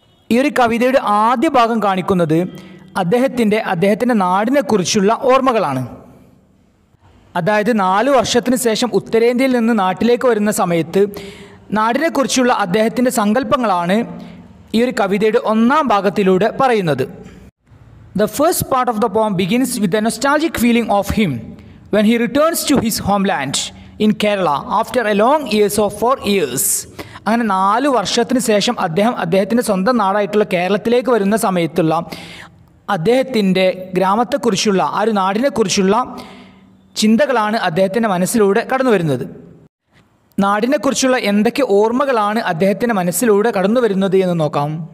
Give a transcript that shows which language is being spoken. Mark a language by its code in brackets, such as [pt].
[ml] ഈ ഒരു കവിതയുടെ ആദ്യ ഭാഗം കാണിക്കുന്നത് അദ്ദേഹത്തിൻ്റെ നാടിനെക്കുറിച്ചുള്ള ഓർമ്മകളാണ്. അതായത് 4 വർഷത്തിന് ശേഷം ഉത്തരേന്ത്യയിൽ നിന്ന് നാട്ടിലേക്ക് വരുന്ന സമയത്ത് നാടിനെക്കുറിച്ചുള്ള അദ്ദേഹത്തിൻ്റെ സങ്കല്പങ്ങളാണ് ഈ ഒരു കവിതയുടെ 1ാം ഭാഗത്തിലൂടെ പറയുന്നത്. [en] The first part of the poem begins with a nostalgic feeling of him when he returns to his homeland in Kerala after a long years of 4 years. [ml] അങ്ങനെ 4 വർഷത്തിന് ശേഷം അദ്ദേഹത്തിൻ്റെ സ്വന്തം നാടായിട്ടുള്ള കേരളത്തിലേക്ക് വരുന്ന സമയത്തുള്ള അദ്ദേഹത്തിൻ്റെ ഗ്രാമത്തെക്കുറിച്ചുള്ള ആ ഒരു നാടിനെക്കുറിച്ചുള്ള ചിന്തകളാണ് അദ്ദേഹത്തിൻ്റെ മനസ്സിലൂടെ കടന്നു വരുന്നത്. നാടിനെക്കുറിച്ചുള്ള എന്തൊക്കെ ഓർമ്മകളാണ് അദ്ദേഹത്തിൻ്റെ മനസ്സിലൂടെ കടന്നു വരുന്നത് എന്ന് നോക്കാം.